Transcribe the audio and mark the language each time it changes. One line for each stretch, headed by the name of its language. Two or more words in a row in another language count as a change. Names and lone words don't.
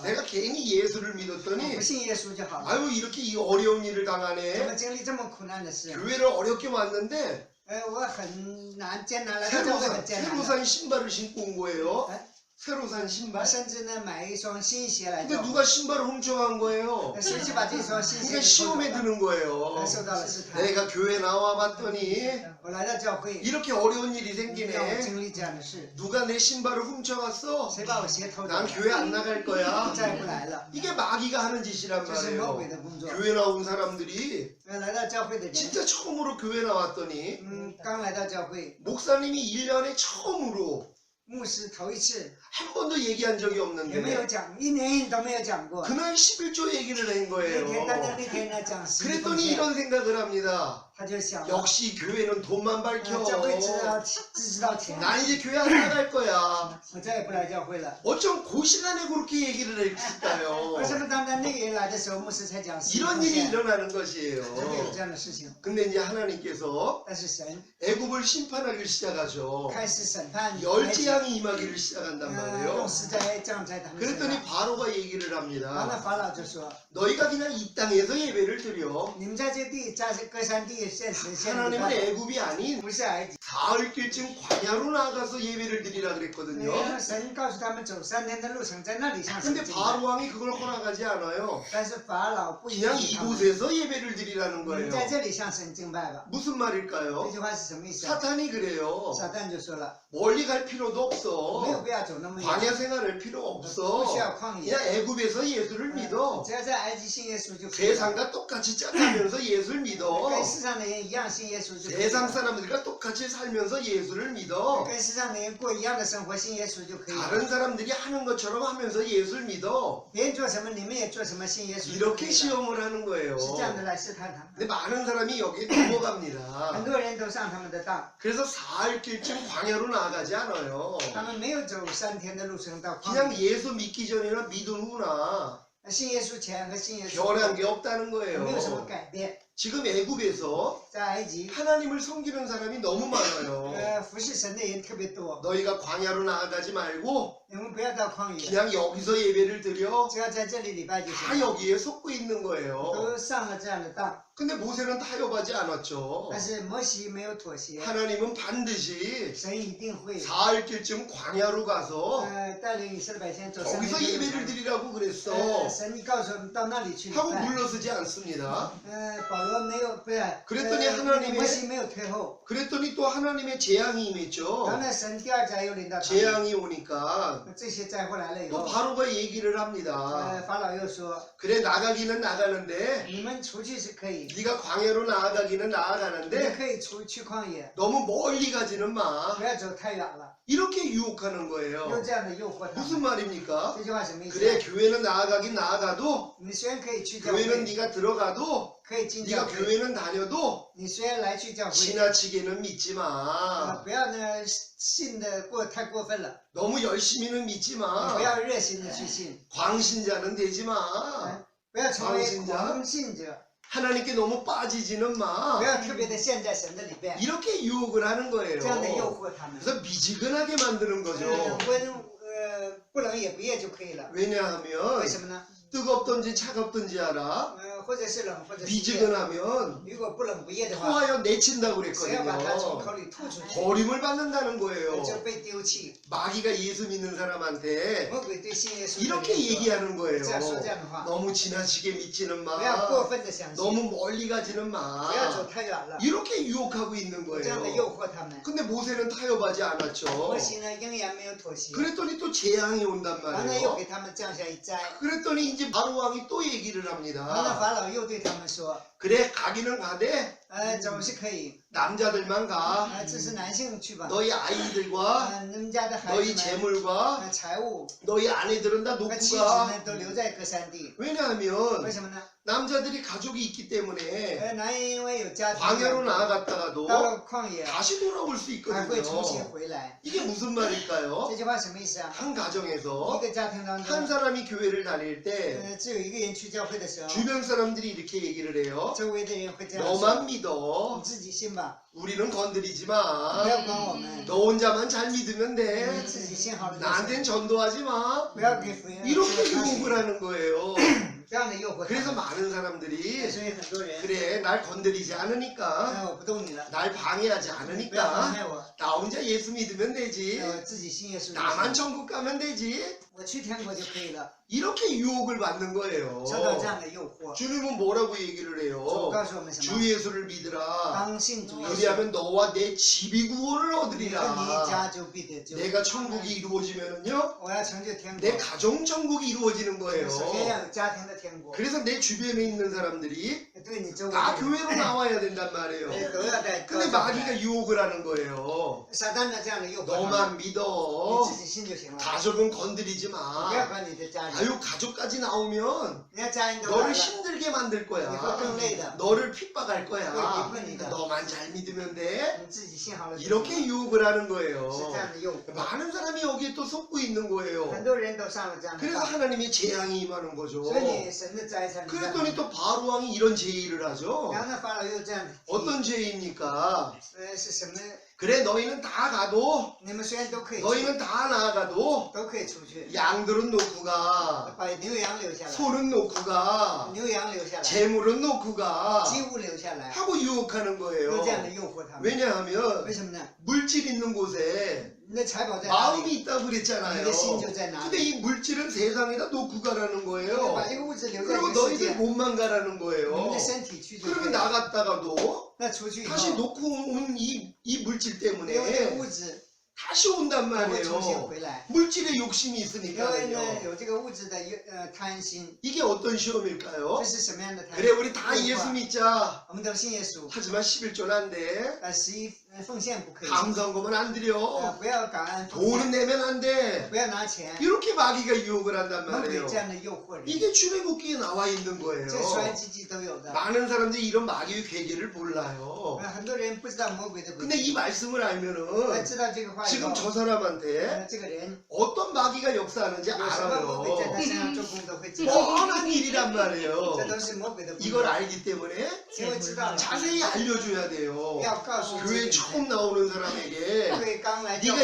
Korean: 내가 괜히 예수를
Chinese: 我
Korean: 믿었더니
Chinese: 不信耶稣就好了。
Korean: 아유 이렇게 이 어려운 일을
Chinese: 怎么
Korean: 당하네.
Chinese: 经历这么苦难的事？
Korean: 교회를 어렵게 왔는데
Chinese: 我很难艰难来到教会很艰难
Korean: 새로
Chinese: 的，
Korean: 산 신발을 신고 온 거예요. 에? 새로 산
Chinese: 我
Korean: 신발.
Chinese: 甚至呢买一双新鞋来
Korean: 근데
Chinese: 教会，
Korean: 누가 신발을 훔쳐간 거예요.
Chinese: 谁去把这双新鞋
Korean: 그러니까
Chinese: 给偷
Korean: 시험에
Chinese: 走了？
Korean: 드는 거예요.
Chinese: 受到了试探。
Korean: 내가 교회 나와 봤더니
Chinese: 我来到教会，
Korean: 이렇게 어려운 일이
Chinese: 让我
Korean: 생기네.
Chinese: 经历这样的事，
Korean: 누가 내 신발을 훔쳐갔어?
Chinese: 谁把我鞋偷走
Korean: 난
Chinese: 了？
Korean: 교회 안 나갈 거야.
Chinese: 再也不来了。
Korean: 이게 마귀가 하는 짓이란
Chinese: 这是魔鬼
Korean: 말이에요.
Chinese: 的工作。
Korean: 교회 나온 사람들이
Chinese: 来到教会的人，
Korean: 진짜 처음으로 교회 나왔더니
Chinese: 刚来到教会，
Korean: 목사님이 1년에 처음으로
Chinese: 牧师头一次
Korean: 한 번도 얘기한 적이
Chinese: 也没有
Korean: 없는데
Chinese: 讲，一年都没有讲过。
Korean: 그날 11조 얘기를 한
Chinese: 那天单单
Korean: 거예요.
Chinese: 那天呢讲十奉
Korean: 그랬더니
Chinese: 献，
Korean: 이런 생각을 합니다.
Chinese: 他就想了，
Korean: 역시 교회는 돈만 밝혀.
Chinese: 教会只知道钱，
Korean: 난 이제 교회 안 나갈 거야.
Chinese: 我再也不来教会了。
Korean: 어쩜 그 시간에 그렇게 얘기를 했을까요?
Chinese: 为什么当那个人来的时候，牧师才讲10
Korean: 이런 일이
Chinese: 奉献
Korean: 일어나는
Chinese: 怎么有
Korean: 것이에요.
Chinese: 这样的事情？
Korean: 근데 이제 하나님께서
Chinese: 但是神
Korean: 애굽을 심판하기 시작하죠.
Chinese: 开始审判埃及，
Korean: 열재앙이 임하기를 시작한단
Chinese: 用
Korean: 말이에요.
Chinese: 石灾降在他们身
Korean: 그랬더니
Chinese: 上。
Korean: 바로가 얘기를
Chinese: 然后呢，
Korean: 합니다.
Chinese: 法老就说
Korean: 너희가 그냥 이 땅에서 예배를 드려. ：“
Chinese: 你们在这地，在这歌山地献神献礼
Korean: 하나님은
Chinese: 拜，
Korean: 애굽이 아닌
Chinese: 不是埃及。
Korean: 사흘길쯤 광야로 나가서 예배를 드리라 그랬거든요.
Chinese: 神告诉他们走3天的路程，在那里向神
Korean: 근데
Chinese: 敬拜。
Korean: 바로 왕이 그걸 허락하지 않아요.
Chinese: 但是法老不允
Korean: 그냥
Chinese: 许他们，
Korean: 이곳에서 예배를 드리라는
Chinese: 你们
Korean: 거예요.
Chinese: 在这里向神敬拜吧。
Korean: 무슨
Chinese: 这
Korean: 말일까요?
Chinese: 句话是什么意思啊？
Korean: 사탄이 그래요.
Chinese: 撒旦就说了，
Korean: 멀리 갈 필요도
Chinese: 没有
Korean: 없어.
Chinese: 必要走那么远，
Korean: 광야 생활할 필요
Chinese: 不
Korean: 없어.
Chinese: 需要旷野，
Korean: 그냥 애굽에서 예수를 믿어.
Chinese: 只要在埃及信耶稣就可以了。
Korean: 세상과 똑같이 짜가면서 예수를 믿어.
Chinese: 跟世上的人一样信耶稣就可以
Korean: 세상
Chinese: 了。
Korean: 사람들과 똑같이 살면서 예수를 믿어.
Chinese: 跟世上的人过一样的生活，信耶稣就可以了。
Korean: 다른 사람들이 하는 것처럼 하면서 예수를 믿어.
Chinese: 别人做什么，你们也做什么，信耶稣就可
Korean: 이렇게
Chinese: 以了。
Korean: 시험을 하는 거예요.
Chinese: 是这样的来试探他
Korean: 근데
Chinese: 们。
Korean: 많은 사람이 여기에
Chinese: 很
Korean: 넘어갑니다.
Chinese: 多人都上他们的当，
Korean: 그래서 사흘길쯤 광야로 나아가지 않아요.
Chinese: 他们没有走3天的路程到旷
Korean: 그냥
Chinese: 野。
Korean: 예수 믿기 전이나 믿은 후나
Chinese: 信耶稣前和信耶稣
Korean: 변한
Chinese: 后
Korean: 게 없다는
Chinese: 没有什么
Korean: 거예요.
Chinese: 改变。
Korean: 지금 애굽에서
Chinese: 在埃及，
Korean: 하나님을 섬기는 사람이 너무 많아요.
Chinese: 服侍神的人特别多。
Korean: 너희가 광야로 나아가지 말고
Chinese: 你们不要到旷野，
Korean: 그냥 여기서 예배를 드려.
Chinese: 只要在这里礼拜就
Korean: 다
Chinese: 行了。
Korean: 여기에 속고 있는 거예요.
Chinese: 都上了这样的当，
Korean: 근데 모세는 타협하지 않았죠.
Chinese: 但是摩西没有妥协，
Korean: 하나님은 반드시
Chinese: 神一定会
Korean: 사흘길쯤 광야로 가서
Chinese: 带领以色列百姓走3
Korean: 거기서
Chinese: 天的路
Korean: 예배를
Chinese: 程。
Korean: 드리라고 그랬어.
Chinese: 神你告诉我们到那里去礼
Korean: 하고
Chinese: 拜。
Korean: 물러서지 않습니다.
Chinese: 保罗没有，不是，
Korean: 그랬더니 하나님의
Chinese: 摩西没有退后。
Korean: 그랬더니 또 하나님의 재앙이
Chinese: 然后
Korean: 임했죠.
Chinese: 呢，神第二灾又临到他们，
Korean: 재앙이 오니까
Chinese: 这些灾祸来了以
Korean: 또
Chinese: 后，
Korean: 바로가 얘기를 합니다.
Chinese: 法老又说，
Korean: 그래 나가기는 나가는데
Chinese: 你们出去是可以，
Korean: 네가 광야로 나아가기는
Chinese: 你们
Korean: 나아가는데
Chinese: 可以去旷野，
Korean: 너무 멀리 가지는 마.
Chinese: 不要走太远了，
Korean: 이렇게 유혹하는
Chinese: 用
Korean: 거예요.
Chinese: 这样的诱惑他
Korean: 무슨
Chinese: 们。
Korean: 말입니까?
Chinese: 这句话什么意思？
Korean: 그래 교회는 나아가긴 나아가도
Chinese: 你虽然可以去教会，
Korean: 교회는 네가 들어가도
Chinese: 可以进教
Korean: 네가
Chinese: 会，
Korean: 교회는 다녀도
Chinese: 你虽然来去教会，
Korean: 지나치게는 믿지 마.
Chinese: 不要呢信的太过分了，
Korean: 너무 열심히는 믿지
Chinese: 不
Korean: 마.
Chinese: 要热心的去信，
Korean: 광신자는 되지 마.
Chinese: 不要成为
Korean: 광신자
Chinese: 狂信者，
Korean: 하나님께 너무 빠지지는
Chinese: 不
Korean: 마.
Chinese: 要特别的陷在神的里边，
Korean: 이렇게 유혹을 하는
Chinese: 这样的诱
Korean: 거예요.
Chinese: 惑他们。
Korean: 그래서 미지근하게 만드는 거죠.
Chinese: 不冷也不热就可以了。
Korean: 왜냐하면
Chinese: 为什么呢？
Korean: 뜨겁든지 차갑든지 알아.
Chinese: 或者是冷，或者是热。
Korean: 미지근하면
Chinese: 如果不冷不热的话，
Korean: 토하여 내친다고
Chinese: 谁要把它从
Korean: 그랬거든요.
Chinese: 口里吐出去，
Korean: 버림을 받는다는 거예요.
Chinese: 就被丢弃。
Korean: 마귀가 예수 믿는 사람한테
Chinese: 魔鬼对信耶稣的人
Korean: 이렇게
Chinese: 说
Korean: 얘기하는 거예요.
Chinese: 这样说这样的话，
Korean: 너무 지나치게 믿지는
Chinese: 不要过
Korean: 마.
Chinese: 分的相信，
Korean: 너무 멀리 가지는
Chinese: 不要走
Korean: 마.
Chinese: 太远了，
Korean: 이렇게 유혹하고 있는
Chinese: 这样的
Korean: 거예요.
Chinese: 诱惑他们。
Korean: 근데 모세는 타협하지 않았죠.
Chinese: 摩西呢，仍然没有妥协，
Korean: 그랬더니 또 재앙이 온단
Chinese: 然后呢，又
Korean: 말이에요.
Chinese: 给他们降下一灾。
Korean: 그랬더니 이제 바로 왕이 또 얘기를
Chinese: 然后呢，
Korean: 합니다.
Chinese: 法老又对他们说，
Korean: 그래 가기는 가되
Chinese: 走是可以，
Korean: 남자들만 가.
Chinese: 这是男性去吧，
Korean: 너희 아이들과
Chinese: 你们家的孩
Korean: 너희
Chinese: 子们，
Korean: 재물과
Chinese: 财物
Korean: 너희 아내들은 다
Chinese: 和
Korean: 놓고
Chinese: 妻子
Korean: 가.
Chinese: 们都留在歌山地。
Korean: 왜냐하면
Chinese: 为什么呢？
Korean: 남자들이 가족이 있기 때문에
Chinese: 男人因为有家庭，
Korean: 광야로
Chinese: 到
Korean: 나아갔다가도
Chinese: 了旷野
Korean: 다시 돌아올 수
Chinese: 还会重新
Korean: 있거든요.
Chinese: 回来。
Korean: 이게 무슨 말일까요?
Chinese: 这句话什么意思啊？
Korean: 한
Chinese: 一
Korean: 가정에서
Chinese: 个家庭当
Korean: 한
Chinese: 中，
Korean: 사람이 교회를 다닐 때
Chinese: 只有一个人去教会的时候，
Korean: 주변 사람들이 이렇게 얘기를 해요.
Chinese: 周围的人会这样说
Korean: 너만 ：“
Chinese: 你
Korean: 믿어.
Chinese: 自己信吧，
Korean: 우리는 건드리지
Chinese: 不
Korean: 마.
Chinese: 要管我们。
Korean: 너 혼자만 잘 믿으면
Chinese: 你
Korean: 돼.
Chinese: 自己信好了就
Korean: 나한텐
Chinese: 行，
Korean: 전도하지 마.
Chinese: 不要给福音。
Korean: 이렇게 유혹을 하는 거예요.
Chinese: 这样的诱惑他
Korean: 그래서
Chinese: 们。
Korean: 많은 사람들이
Chinese: 所以很多人，
Korean: 그래 날 건드리지 않으니까
Chinese: 我不动你了，
Korean: 날 방해하지
Chinese: 不要妨
Korean: 않으니까
Chinese: 害我，
Korean: 나 혼자 예수 믿으면 되지.
Chinese: 我自己信耶稣就
Korean: 나만
Chinese: 行，
Korean: 천국 가면 되지.
Chinese: 我去天国就可以了。
Korean: 이렇게 유혹을 받는 거예요.
Chinese: 受到这样的诱惑，
Korean: 주님은 뭐라고 얘기를
Chinese: 主
Korean: 해요?
Chinese: 告诉我们什
Korean: 주
Chinese: 么？
Korean: 예수를 믿으라.
Chinese: 当信主耶稣，
Korean: 그리하면 너와 내 집이 구원을
Chinese: 你和你
Korean: 얻으리라.
Chinese: 家就必得救。
Korean: 내가 천국이 이루어지면은요,
Chinese: 我要成就天国
Korean: 내 ， 가정 천국이 이루어지는
Chinese: 首先
Korean: 거예요.
Chinese: 要有家庭的天国。
Korean: 그래서 내 주변에 있는 사람들이
Chinese: 对你周围
Korean: 다
Chinese: 的
Korean: 교회로
Chinese: 人，
Korean: 나와야 된단 말이에요.
Chinese: 都要在教
Korean: 근데
Chinese: 会来
Korean: 마귀가 유혹을 하는 거예요.
Chinese: 撒旦的这样的诱惑他们，
Korean: 너만
Chinese: 你
Korean: 믿어.
Chinese: 自己信就行了，
Korean: 가족은 건드리지
Chinese: 不要
Korean: 마.
Chinese: 管你的家人，
Korean: 아유 가족까지 나오면
Chinese: 人家家人都来
Korean: 너를
Chinese: 了，
Korean: 힘들게 만들
Chinese: 你
Korean: 거야.
Chinese: 会更累的，
Korean: 너를 핍박할 거야. 그러니까. 너만 잘 믿으면 돼.
Chinese: 你自己信好了就行了，
Korean: 이렇게 유혹을 하는
Chinese: 是
Korean: 거예요.
Chinese: 这样的诱惑，
Korean: 많은 사람이 여기에 또 속고 있는 거예요.
Chinese: 很多人都上了这样的
Korean: 그래서
Chinese: 当，
Korean: 하나님의 재앙이 임하는 거죠.
Chinese: 所以你神的灾才临到
Korean: 그랬더니
Chinese: 你。
Korean: 또 바로 왕이 이런 제의를 하죠.
Chinese: 然后呢，法老又这样提，
Korean: 어떤 제의입니까?
Chinese: 是什么？
Korean: 그래 너희는 다 가도
Chinese: 你们虽然都可以去，
Korean: 너희는 다 나아가도
Chinese: 都可以出去，
Korean: 양들은 놓고 가
Chinese: 把牛羊留下来，
Korean: 소는 놓고 가
Chinese: 牛羊留下来，
Korean: 재물은 놓고 가
Chinese: 鸡物留下来，
Korean: 하고 유혹하는
Chinese: 用
Korean: 거예요.
Chinese: 这样的诱惑他们。
Korean: 왜냐하면
Chinese: 为什么呢？
Korean: 물질 있는 곳에
Chinese: 你的财宝在哪里？
Korean: 마음이 있다고
Chinese: 你
Korean: 그랬잖아요.
Chinese: 的心就在哪
Korean: 근데
Chinese: 里。
Korean: 이 물질은 세상에다 놓고 가라는
Chinese: 你
Korean: 거예요.
Chinese: 把这个物质留在这
Korean: 그리고
Chinese: 个世
Korean: 너희들
Chinese: 界，
Korean: 몸만 가라는
Chinese: 你
Korean: 거예요.
Chinese: 们的身体去就可以
Korean: 그러면
Chinese: 了。
Korean: 나갔다가도
Chinese: 那出去以
Korean: 다시
Chinese: 后，
Korean: 놓고 온 이 물질
Chinese: 因为这个
Korean: 때문에
Chinese: 物质
Korean: 다시 온단
Chinese: 它会重新
Korean: 말이에요.
Chinese: 回来，
Korean: 물질에 욕심이
Chinese: 因为
Korean: 있으니까요.
Chinese: 呢有这个物质的贪心，
Korean: 이게 어떤
Chinese: 这
Korean: 시험일까요?
Chinese: 是什么样的贪
Korean: 그래
Chinese: 心？
Korean: 우리 다
Chinese: 诱惑
Korean: 예수 믿자.
Chinese: 我们都信耶稣，
Korean: 하지만 11조는 안 돼.
Chinese: 11 奉献不可以，
Korean: 감사원금은 안 드려.
Chinese: 不要感恩奉
Korean: 돈은
Chinese: 献，
Korean: 내면 안 돼.
Chinese: 不要拿钱，
Korean: 이렇게 마귀가 유혹을 한단
Chinese: 魔鬼
Korean: 말이에요.
Chinese: 这样的诱惑人，
Korean: 이게 출애굽기에 나와 있는
Chinese: 这
Korean: 거예요.
Chinese: 出来记都有的。
Korean: 많은 사람들이 이런 마귀의 괴계를 몰라요.
Chinese: 很多人不知道魔鬼的诡
Korean: 근데
Chinese: 计，
Korean: 이 말씀을
Chinese: 要
Korean: 알면은
Chinese: 知道这个话以
Korean: 지금
Chinese: 后，
Korean: 저 사람한테
Chinese: 这个人
Korean: 어떤 마귀가 역사하는지
Chinese: 有什么魔鬼在他
Korean: 알아요.
Chinese: 身上做工都会知道，
Korean: 뻔한 일이란
Chinese: 这
Korean: 말이에요.
Chinese: 都是魔鬼的工
Korean: 이걸
Chinese: 作，
Korean: 알기 때문에
Chinese: 因为知道了，
Korean: 자세히 알려줘야 돼요.
Chinese: 要告诉这
Korean: 교회
Chinese: 个
Korean: 처음
Chinese: 人，
Korean: 나오는 사람에게
Chinese: 对刚来教